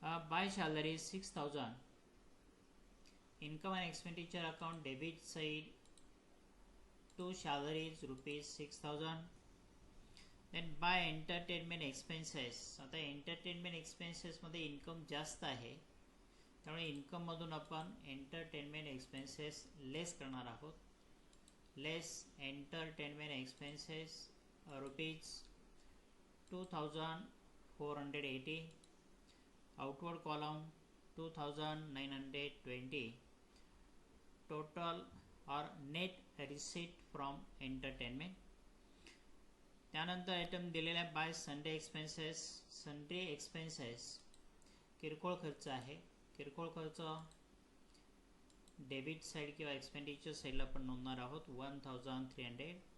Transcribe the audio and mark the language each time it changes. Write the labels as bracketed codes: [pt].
[en] By salary 6000, income and expenditure account debit side to salaries rupees 6000. Then by entertainment expenses, [mr] आता entertainment एक्सपेन्सेसमध्ये income जास्त आहे त्यामुळे इन्कममधून आपण entertainment expenses लेस करणार आहोत. [en] Less entertainment expenses rupees 2480. Outward column 2920. Total और net receipt from entertainment. [mr] त्यानंतर item दिलेला आहे [en] by sundry expenses [mr] किरकोळ खर्च आहे. किरकोळ खर्च डेबिट साईड किंवा एक्सपेंडिचर साईडला आपण नोंदणार आहोत 1300.